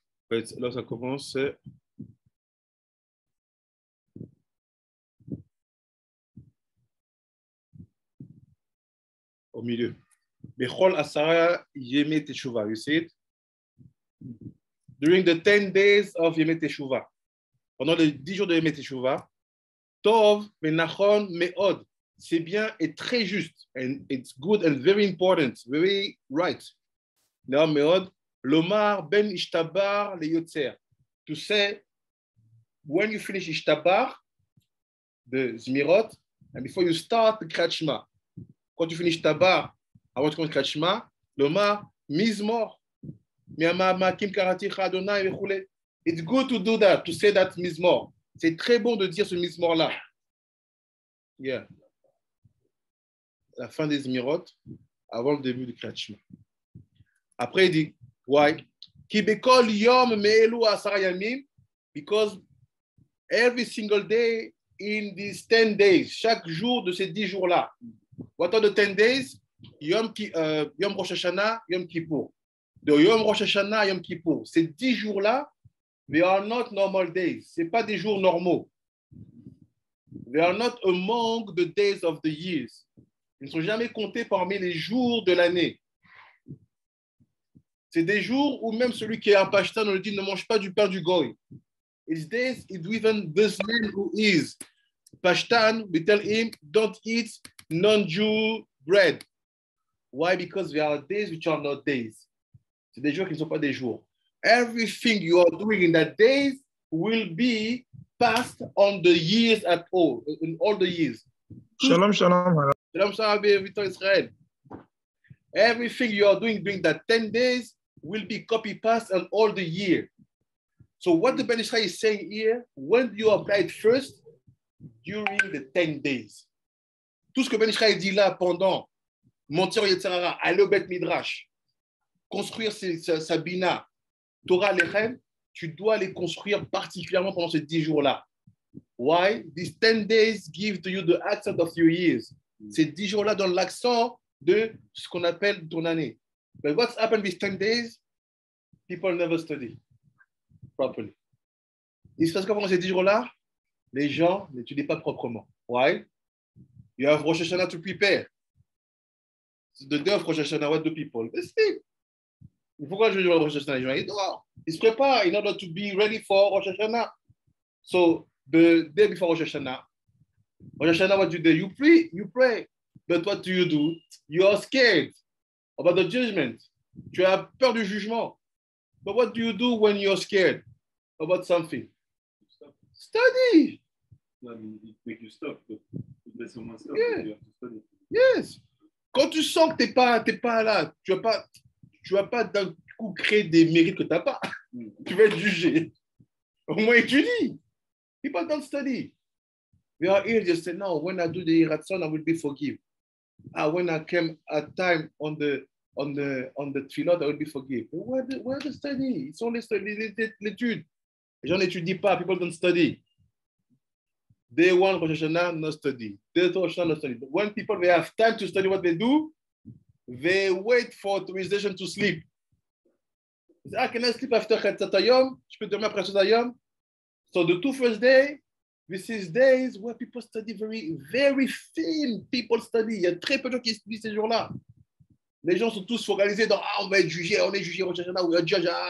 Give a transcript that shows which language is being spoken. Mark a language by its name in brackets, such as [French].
[French] Là, ça commence, c'est au milieu. [Hebrew] Bechol Asara Yeme Teshuvah. [English] You see it? During the 10 days of Yeme Teshuvah. [French] pendant les 10 jours de Yom Teshuvah, Tov, Menachon, Me'od. C'est bien et très juste. [English] And it's good and very important, very right. Now, Me'od, Lomar, Ben Ishtabar, le Yotzer. To say, when you finish Ishtabar, the Zmirot, and before you start the Kriyat Shema, [French] quand tu finis Ishtabar, avant de commencer Kriyat Shema, [English] Lomar, Mizmor, Miyama, Makim, Karaticha, Adonai, Vechule. It's good to do that, to say that Mizmor. [French] C'est très bon de dire ce Mizmor-là. Yeah. La fin des Zmirot, avant le début du Kriyat Shema. Après, il dit, [English] why? [Hebrew] Ki bekol yom me'elu asara yamim, [English] because every single day in these 10 days, [French] chaque jour de ces 10 jours-là. [English] What are the 10 days? Yom Rosh Hashanah, Yom Kippur. [French] De Yom Rosh Hashanah, Yom Kippur. Ces 10 jours-là, [English] they are not normal days. [French] Ce n'est pas des jours normaux. [English] They are not among the days of the years. [French] Ils ne sont jamais comptés parmi les jours de l'année. C'est des jours où même celui qui est un pashtan, on lui dit ne mange pas du pain du goy. [English] It's days, even this man who is pashtan, we tell him don't eat non-Jew bread. Why? Because there are days which are not days. C'est des jours qui ne sont pas des jours. Everything you are doing in that days will be passed on the years at all, in all the years. [Hebrew] Shalom, shalom. Shalom, shalom, Israel. [English] Everything you are doing during that 10 days will be copy-paste on all the year. So what the Ben Israel is saying here, when you apply it first, during the 10 days. [French] Tout ce que Ben Israel dit là pendant monter au Yetzirara, aller au Bet Midrash, construire sa bina, Torah Lechem, tu dois les construire particulièrement pendant ces 10 jours-là. [English] Why? These 10 days give to you the accent of your years. [French] Ces 10 jours-là donnent l'accent de ce qu'on appelle ton année. [English] But what's happened these 10 days? People never study properly. [French] Il se passe quoi pendant ces 10 jours-là? Les gens n'étudient pas proprement. [English] Why? You have Rosh Hashanah to prepare. The day of Rosh Hashanah, what do people? They sleep. [French] Pourquoi je dis Rosh Hashanah? Les gens, ils dorment. Ils se préparent [English] in order to be ready for Rosh Hashanah. So, the day before Rosh Hashanah, what do you do? You pray. But what do? You are scared about the judgment. Tu as peur du jugement. But what do you do when you're scared about something? Study. No, I mean, it make you stop. But there's someone stop, Yeah. you have to study. Yes. [French] Quand tu sens que t'es pas là, tu vas pas d'un coup créer des mérites que tu n'as pas. Tu vas être jugé. Au moins étudie. [English] People don't study. We are here just say, no, when I do the Ratzon, I will be forgiven. When I came at time on the tefillot, I will be forgiven. Where the study? It's only study, l'étude. [French] Les gens n'étudient pas. [English] People don't study. Day one, Rosh Hashanah, no study. Day two, Rosh Hashanah, no study. But when people they have time to study what they do, they wait for authorization to sleep. They say, can I sleep after Chatzat Hayom? [French] Je peux dormir après Chatzat Hayom? [English] So the 2 first days, this is days where people study very, very thin. People study. [French] Il y a très peu de gens qui étudient ces jours-là. Les gens sont tous focalisés dans on va être jugé, on est jugé Rosh Hashanah, [English] we are judged.